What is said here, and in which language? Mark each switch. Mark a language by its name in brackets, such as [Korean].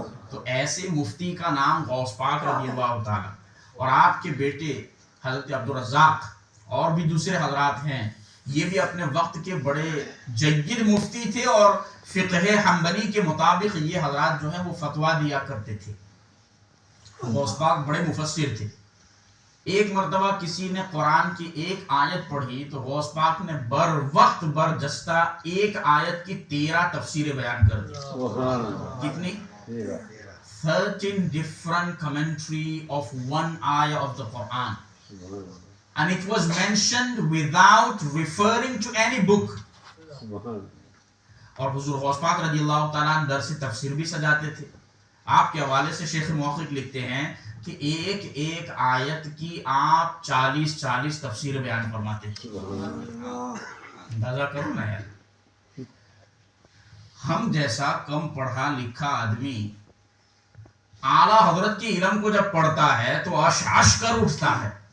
[Urdu] تو ایسے مفتی کا نام غوث پاک رضی اللہ تعالیٰ, اور آپ کے بیٹے حضرت عبدالرزاق اور بھی دوسرے حضرات ہیں, یہ بھی اپنے وقت کے بڑے جید مفتی تھے, اور فقہ حنبلی کے مطابق یہ حضرات جو ہیں وہ فتویٰ دیا کرتے تھے. غوث پاک بڑے مفسر تھے. ایک مرتبہ کسی نے قرآن کی ایک آیت پڑھی تو غوث پاک نے بر وقت برجستہ ایک آیت کی 13 تفسیریں بیان کر دی. [English] کتنی؟ 13 different commentary of one ayah of the Quran, and it was mentioned without referring to any book. [Urdu] اور حضور غوث پاک رضی اللہ تعالیٰ عنہ درس تفسیر بھی سجاتے تھے. آپ کے حوالے سے شیخ محقق لکھتے ہیں کہ ایک ایک آیت کی آپ 40 تفسیر بیان فرماتے تھے. اندازہ کرو نا یار, ہم جیسا کم پڑھا لکھا آدمی اعلیٰ حضرت کے علم کو جب پڑھتا ہے تو اش کر اٹھتا ہے.